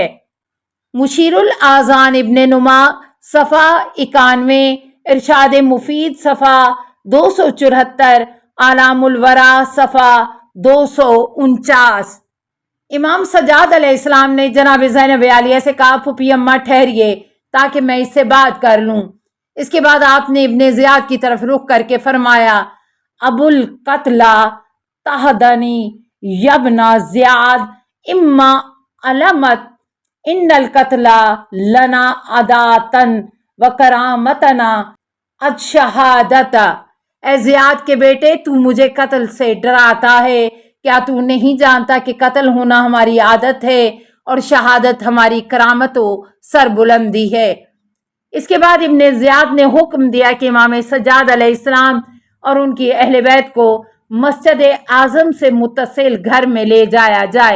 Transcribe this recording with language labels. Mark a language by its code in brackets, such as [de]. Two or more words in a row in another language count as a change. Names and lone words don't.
[ur] مشیر الاذان ابن نما صفحہ 91، ارشاد مفید صفحہ 274، اعلام الورا صفحہ 249۔ امام سجاد علیہ السلام نے جناب زینب عالیہ سے کہا، پھوپھی اماں ٹھہریے تاکہ میں اس سے بات کر لوں۔ اس کے بعد آپ نے ابن زیاد کی طرف رخ کر کے فرمایا، [ar] ابو القتلہ تہدنی یبن زیاد اما علمت ان القتلہ لنا عداتن و کرامتنا اد شہادتا۔ [ur] اے زیاد کے بیٹے، تو مجھے قتل سے ڈراتا ہے، کیا تو نہیں جانتا کہ قتل ہونا ہماری عادت ہے اور شہادت ہماری کرامت و سربلندی ہے؟ اس کے بعد ابن زیاد نے حکم دیا کہ امام سجاد علیہ السلام اور ان کی اہل بیت کو مسجد اعظم سے متصل گھر میں لے جایا جائے۔